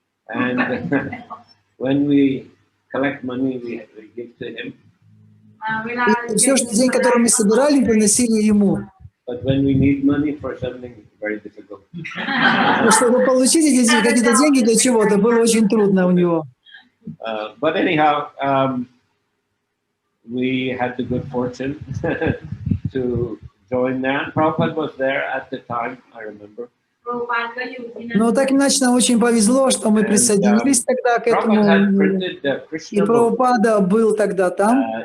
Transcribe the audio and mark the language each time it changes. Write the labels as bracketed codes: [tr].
[en] And when we collect money, we give to him. [ru] И все, что день, который мы собирали, приносили ему. [en] But when we need money for something, very difficult. [ru] Но чтобы получить эти какие-то деньги для чего-то, было очень трудно у него. [en] But anyhow, we had the good fortune to join there. And Prabhupada was there at the time, I remember. [ru] Но так иначе нам очень повезло, что мы присоединились тогда к этому. И Прабхупада был тогда там.